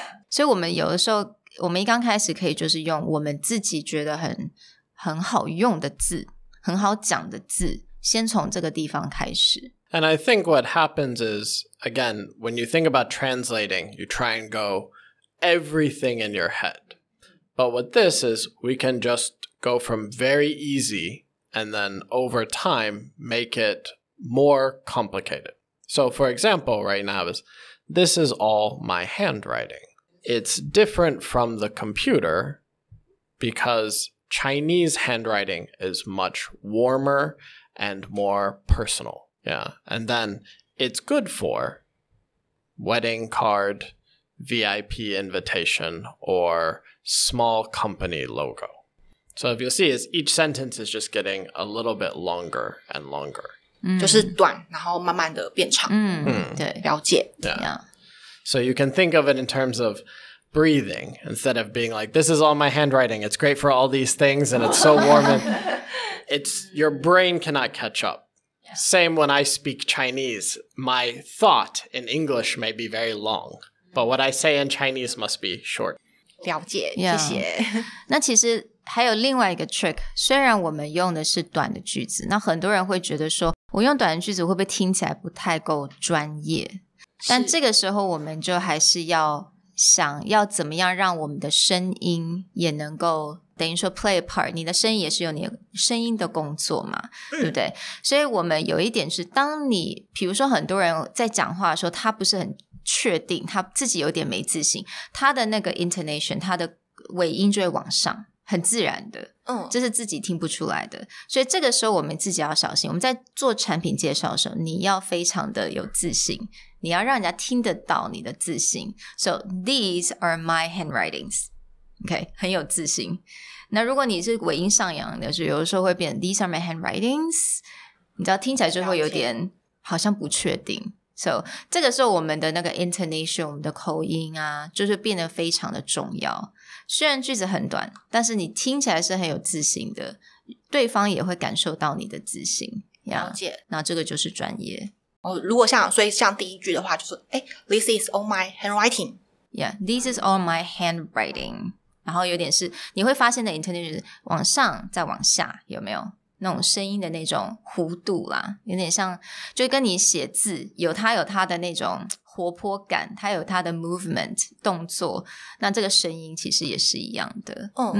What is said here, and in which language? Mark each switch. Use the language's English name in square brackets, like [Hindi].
[Chinese] 所以我们有的时候我们一刚开始可以就是用我们自己觉得很好用的字，很好讲的字，先从这个地方开始。 [English] And I think what happens is, again, when you think about translating, you try and go everything in your head. But what this is, we can just go from very easy and then over time make it more complicated. So for example, right now this is all my handwriting. It's different from the computer because Chinese handwriting is much warmer and more personal. Yeah. And then it's good for wedding card, VIP invitation, or small company logo. So if you'll see, each sentence is just getting a little bit longer and longer. [Chinese] 就是短，然后慢慢的变长。对，了解。 [English] Yeah. So you can think of it in terms of breathing instead of being like, this is all my handwriting. It's great for all these things and it's so warm. And your brain cannot catch up. Yeah. Same when I speak Chinese. My thought in English may be very long, but what I say in Chinese must be short. [Chinese] 了解，谢谢。那其实还有另外一个 trick， 虽然我们用的是短的句子，那很多人会觉得说我用短的句子会不会听起来不太够专业，但这个时候我们就还是要想要怎么样让我们的声音也能够等于说 [English] play a part， [Chinese] 你的声音也是有你的声音的工作嘛，对不对？所以我们有一点是当你比如说很多人在讲话的时候他不是很确定，他自己有点没自信，他的那个 intonation 他的尾音就会往上，很自然的，这是自己听不出来的。所以这个时候我们自己要小心，我们在做产品介绍的时候你要非常的有自信，你要让人家听得到你的自信。 [English] So these are my handwritings. OK， [Chinese] 很有自信。那如果你是尾音上扬的，就有的时候会变 [English] These are my handwritings， [Chinese] 你知道听起来就会有点好像不确定。 [English] So [Chinese] 这个时候我们的那个 intonation 我们的口音啊就是变得非常的重要，虽然句子很短但是你听起来是很有自信的，对方也会感受到你的自信。了解。那这个就是专业。如果所以像第一句的话就是 [English] This is all my handwriting. Yeah, this is all my handwriting. [Chinese] 然后有点是你会发现的 intonation 往上再往下，有没有那种声音的那种弧度啦，有点像就跟你写字有它的那种活泼感，它有它的 movement 动作，那这个声音其实也是一样的。